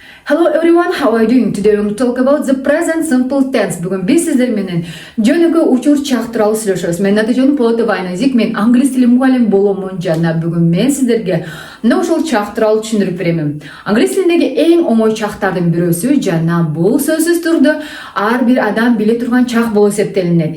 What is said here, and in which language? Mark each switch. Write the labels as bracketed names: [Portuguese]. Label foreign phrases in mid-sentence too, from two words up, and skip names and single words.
[English] Hello everyone, how are you doing? Today we're going to talk about the present simple tense. [Kyrgyz] Бүгін біз сіздер менен жөнөкөй учур чак тууралуу сүйлөшөбүз. Мен аты-жөнүм Полотова Айназик, мен англис тили мугалим боломун жана бүгүн мен сиздерге мына ушул чак тууралуу түшүндүрүп беремин. Англис тилиндеги эң оңой чактардын бирөөсү жана бул сөзсүз түрдө ар бир адам биле турган чак болуп эсептелинет.